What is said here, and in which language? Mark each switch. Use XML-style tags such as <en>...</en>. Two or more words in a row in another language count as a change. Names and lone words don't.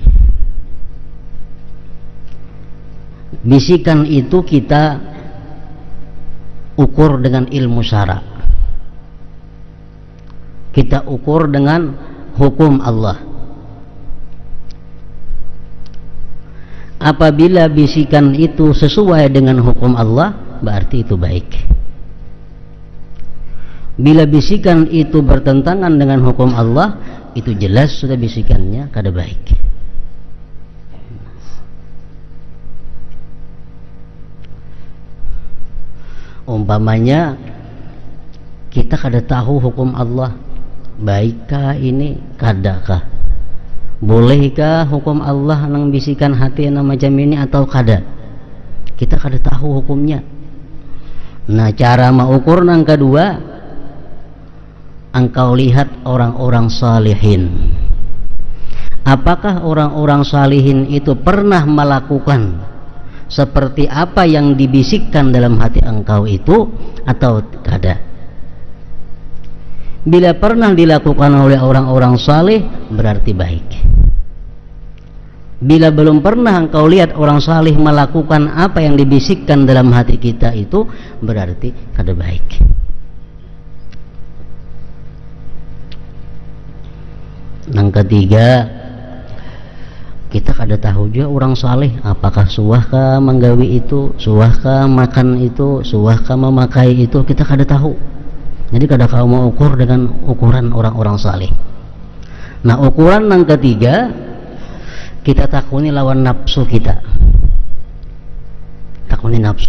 <id>bisikan itu kita ukur dengan ilmu syara, kita ukur dengan hukum Allah. Apabila bisikan itu sesuai dengan hukum Allah, berarti itu baik. Bila bisikan itu bertentangan dengan hukum Allah, itu jelas sudah bisikannya</id> <bjn>kada baik.</bjn> <id>Umpamanya</id> <bjn>kita kada tahu</bjn> <id>hukum Allah, baikkah ini, kadakah, bolehkah hukum Allah nang bisikan hati nang macam ini</id> <bjn>atau kada, kita kada tahu hukumnya.</bjn> <id>Nah, cara mengukur nang kedua, engkau lihat orang-orang salihin, apakah orang-orang salihin itu pernah melakukan seperti apa yang dibisikkan dalam hati engkau itu atau kada. Bila pernah dilakukan oleh orang-orang salih, berarti baik. Bila belum pernah engkau lihat orang salih melakukan apa yang dibisikkan dalam hati kita itu, berarti</id> <bjn>kada baik.</bjn> <id>Yang ketiga,</id> <bjn>kita kada tahu</bjn> <id>juga orang saleh apakah</id> <bjn>suahkah menggawi itu, suahkah makan itu, suahkah memakai itu, kita kada tahu. Jadi kada kau mau ukur</bjn> <id>dengan ukuran orang-orang saleh. Nah, ukuran yang ketiga,</id> <bjn>kita takuni lawan nafsu kita. Takuni nafsu.</bjn>